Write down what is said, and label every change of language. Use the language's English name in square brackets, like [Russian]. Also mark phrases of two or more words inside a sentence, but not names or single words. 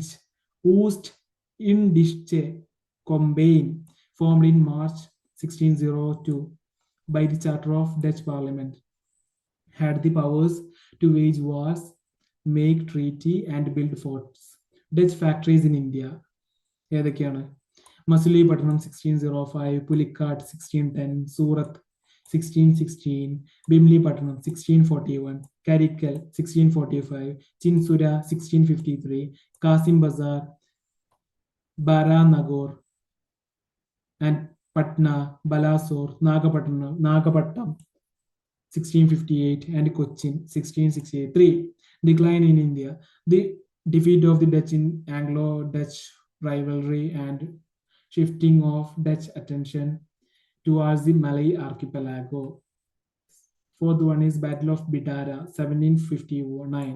[English] Oost Indische Combine, formed in March 1602 by the Charter of Dutch Parliament, had the powers to wage wars, make treaty, and build forts. Dutch factories in India. [Malayalam] ഏതൊക്കെയാണ്? മസുലിപട്ടണം 1605, പുലിക്കാട്ട് 1610, സൂറത്ത് 1616, ബിംലിപട്ടണം 1641, [English] Karikal 1645, Chinsura 1653, Kasim Bazar, Baranagore, and Patna, Balasore, Nagapattam 1658, and Cochin 1663. Decline in India. The defeat of the Dutch in Anglo-Dutch rivalry and shifting of Dutch attention towards the Malay archipelago. Fourth one is Battle of Bitara, 1759.